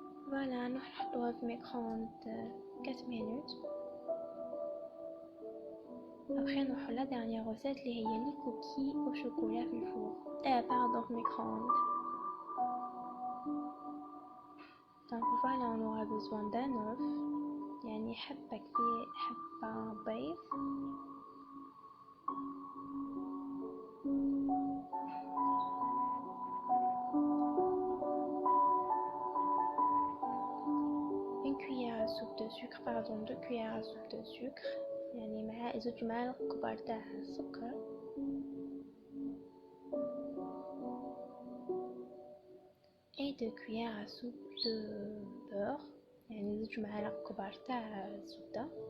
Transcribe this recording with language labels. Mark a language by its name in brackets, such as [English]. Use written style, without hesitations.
[Arabic] فوالا نحطوها في ميكرووند 4 مينوت. ابخي نروحو لا دانيير روسيت اللي هي لي كوكي او شوكولا في الفور، باردون في ميكرووند. [French] دونك فوالا on aura besoin d'un œuf، [Arabic] يعني حبة بيض، [French] une cuillère à soupe de sucre, 2 cuillères à soupe de sucre، [Arabic] يعني مع 2 معالق كبار تاع السكر، [French] et 2 cuillères à soupe de beurre، [Arabic] يعني 2 معالق كبار تاع الزبدة.